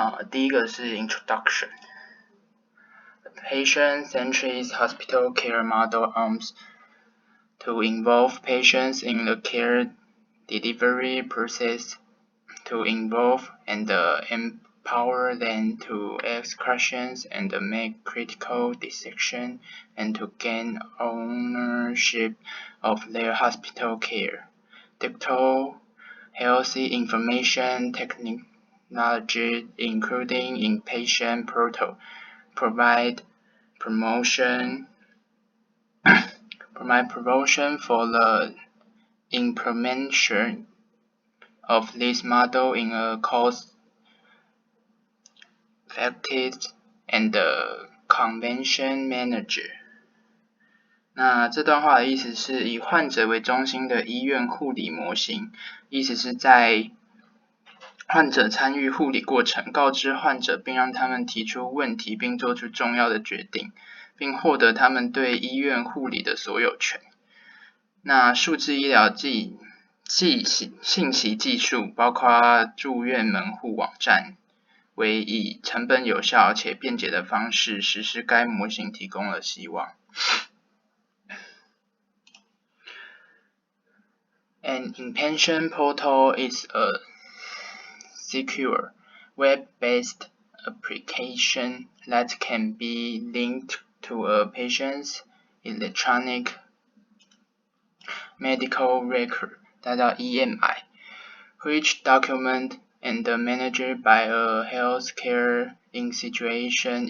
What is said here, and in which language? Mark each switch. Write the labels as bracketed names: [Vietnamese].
[Chinese] 第一个是 Introduction. [English] The patient-centric hospital care model aims to involve patients in the care delivery process, to involve and empower them to ask questions and make critical decisions and to gain ownership of their hospital care. Digital healthy information technology, including inpatient portal, provide promotion for the implementation of this model in a cost-effective and convenient manner. [Chinese] 那这段话的意思是以患者为中心的医院护理模型，意思是在患者参与护理过程，告知患者并让他们提出问题并做出重要的决定，并获得他们对医院护理的所有权。那数字医疗信息技术包括住院门户网站，为以成本有效且便捷的方式实施该模型提供了希望。 [English] An inpatient portal is a secure, web-based application that can be linked to a patient's electronic medical record, [Chinese] 它叫 [English] EMI, which document and managed by a healthcare institution.